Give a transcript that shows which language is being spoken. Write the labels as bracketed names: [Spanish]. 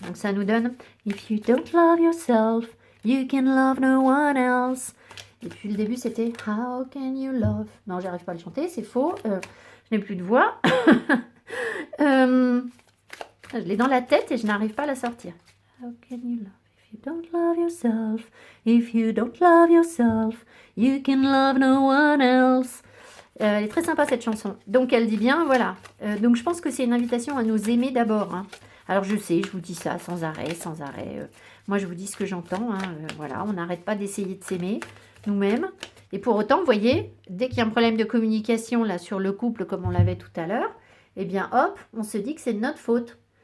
[French] Donc, ça nous donne, [English] If you don't love yourself, you can love no one else. [French] Et puis, le début, c'était, [English] How can you love? [French] Non, j'arrive pas à le chanter, c'est faux. Je n'ai plus de voix. Je l'ai dans la tête et je n'arrive pas à la sortir. [English] How can you love if you don't love yourself? If you don't love yourself, you can love no one else. [French] Elle est très sympa cette chanson. Donc elle dit bien, voilà. Donc je pense que c'est une invitation à nous aimer d'abord. Hein. Alors je sais, je vous dis ça sans arrêt, sans arrêt. Moi je vous dis ce que j'entends. Hein. Voilà, on n'arrête pas d'essayer de s'aimer nous-mêmes. Et pour autant, vous voyez, dès qu'il y a un problème de communication là sur le couple, comme on l'avait tout à l'heure, eh bien hop, on se dit que c'est de notre faute.